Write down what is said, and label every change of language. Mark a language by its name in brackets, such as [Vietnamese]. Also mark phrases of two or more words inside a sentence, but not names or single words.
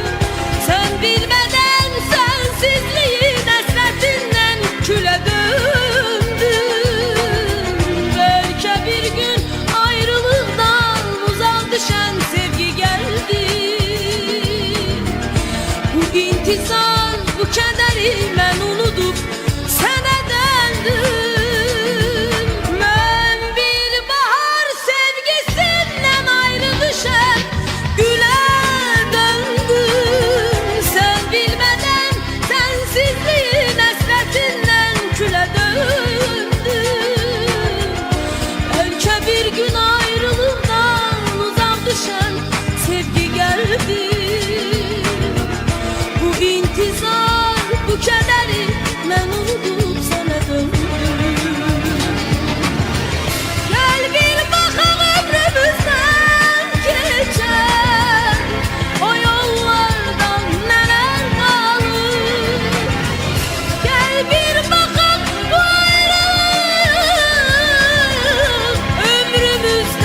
[Turkish] Sen bilmeden sensizliğin hasretinden küle döndüm. Belki bir gün ayrılığından uzak düşen sevgi geldi. [Azerbaijani] Bu intizar, bu kederi mən unudub sənə döndüm. Mən bir bahar sevgisindən ayrı düşən gülə döndüm. [Turkish] Sen bilmeden sensizliğin hasretinden küle döndüm. Belki bir gün ayrılığından uzak düşen sevgi geldi. [Azerbaijani] Bu intizar, bu kederi mən unudub sənə döndüm. Gel bir baxaq ömrümüzdən keçən o yollardan nələr qalır. Gel bir baxaq bu ayrılıq ömrümüzdən